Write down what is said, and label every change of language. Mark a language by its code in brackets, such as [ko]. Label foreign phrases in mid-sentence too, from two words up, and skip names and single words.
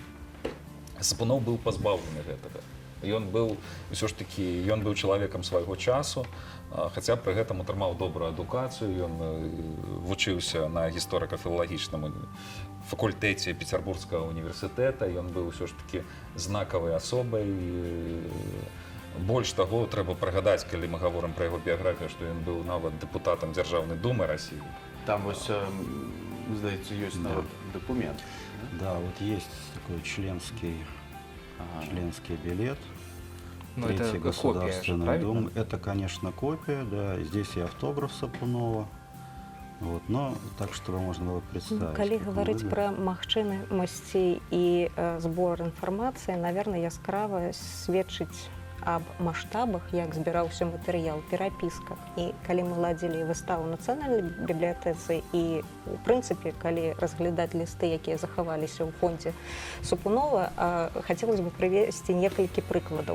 [be] І тут Сапунов быў пазбаўлены гэтага. Ён быў ўсё ж такі, ён быў чалавекам свайго часу, хаця пры гэтым атрымаў добрую адукацыю, ён вучыўся на гісторыка-філалагічным факультэце Петербургскага універсітэта, ён быў ўсё ж такі знакавай асобай. Больш таго, трэба прыгадаць, калі мы гаворым пра яго біяграфію, што ён быў нават дэпутатам Дзяржаўнай думы Расіі. Там вось, здаецца, ёсць нават дакумент. [ru] Да, вот есть такой членский билет. Ну, это Третьей копия же, Государственной правильно? Думы. Это, конечно, копия, да. Здесь и автограф Сапунова. Вот, но так, чтобы можно было представить. [be] Калі [ru] как он [be] гаварыць [ru] выглядит. [be] пра магчымасці і збор інфармацыі, наверное, яскрава сведчыць аб маштабах, як збіраўся матэрыял, перапіска. І калі мы ладзілі выставу ў нацыянальнай бібліятэцы і, у прынцыпе, калі разглядаць лісты, якія захаваліся ў фондзе Сапунова, [ru] хацелось бы [be] прывесці некалькі прыкладаў.